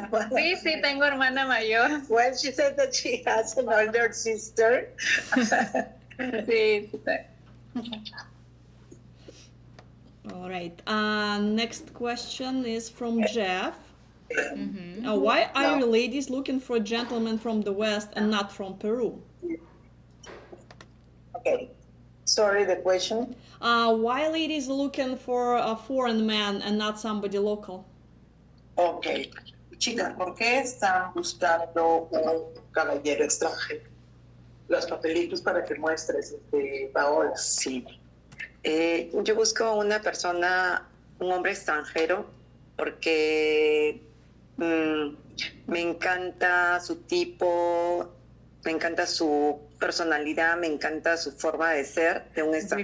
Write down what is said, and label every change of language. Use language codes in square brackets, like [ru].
[es] Sí, sí, tengo hermana mayor. [en] Well, she said that she has an older sister. [es] Sí, sí. [en] All right. Next question is from Jeff. Why are you ladies looking for a gentleman from the West and not from Peru? Okay. Sorry, the question. Why ladies looking for a foreign man and not somebody local? Ok. [es] Chicas, ¿por qué están buscando un caballero extranjero? Los papelitos para que muestres, Paola. Sí. Yo busco una persona, un hombre extranjero, porque me encanta su tipo, me encanta su personalidad, me encanta su forma de ser de un extranjero.